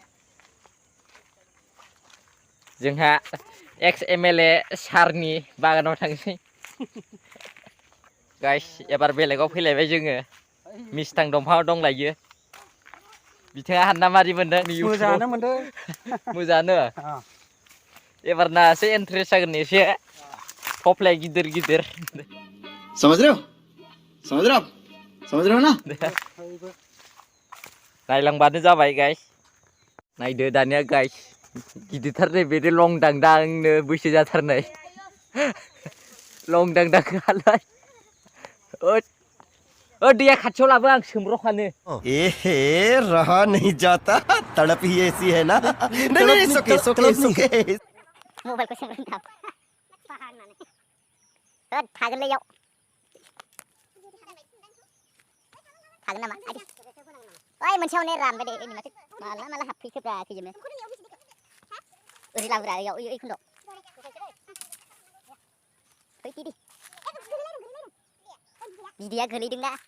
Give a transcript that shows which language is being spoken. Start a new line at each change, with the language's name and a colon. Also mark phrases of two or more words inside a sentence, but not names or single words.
Bodo: जोंहा
English: ex MLA
Bodo: सारनि बागानाव थांसै गाइस एबार बेलेगाव फैलायबाय जोङो मिस्थां दंफाङाव दंलायो बिथाङा हानना मारै मोनदों मोजाङानो मोनदों मोजाङानो एबार नासो इन्ट्रेस्ट जागोन एसे थफ्लाया गिदिर गिदिर
Hindi: समझ रहे हो ना
Bodo: नायलांबानो जाबाय गाइस नायदो दानिया गाइस गिदिरथारनो बे लं दांदांनो बैसो जाथारनाय लं दांदांआलाय दैया खाथियाव लाबो आं सोमब्रखानो
Hindi: एहे रहा नहीं जाता तड़प ही ऐसी है ना नहीं नहीं सुके सुके सुके
Bodo: मबाइलखौ सोंग्रोन दां होद थागोनलै इयाव थागोन नामा ओइ मोनसेयाव नै रानबाय दे ओइनि माथो माला माला हाबफैखोब्रा खैजोमाया ओरै लाबोरा इयाव ओइ खोन्दोआव फै दिदि बिदैया गोलैदोंना